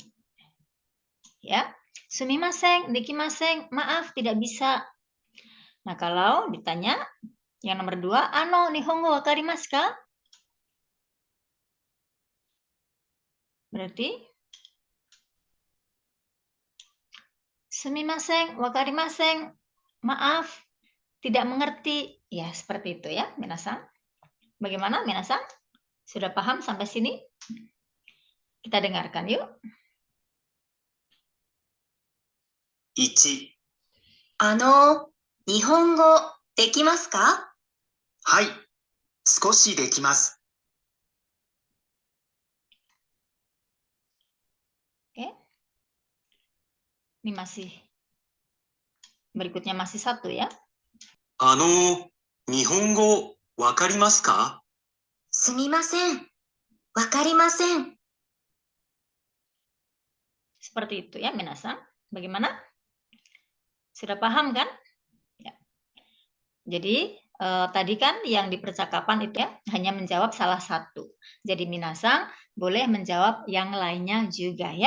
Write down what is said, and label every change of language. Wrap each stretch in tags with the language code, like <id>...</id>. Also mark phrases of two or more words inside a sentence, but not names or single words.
<id>Ya.</id> <ja>すみません、できません,</ja> <id>maaf tidak bisa. Nah, kalau ditanya yang nomor 2,</id> <ja>日本語わかりますか? Berarti すみません、わかりません,</ja> <id>maaf tidak mengerti. Ya, seperti itu ya, minasan. Bagaimana minasan? Sudah paham sampai sini? Kita dengarkan yuk.</id> <ja>1、日本語できますか？はい、少しできます。</ja> <id>Oke. Ini masih berikutnya masih 1 ya.</id> <ja>日本語わかりますか？すみません。わかりません。</ja> <id>Seperti itu ya minasan. Bagaimana? Sudah paham kan? Ya. Jadi tadi kan yang di percakapan itu ya hanya menjawab salah satu. Jadi minasang boleh menjawab yang lainnya juga ya.</id>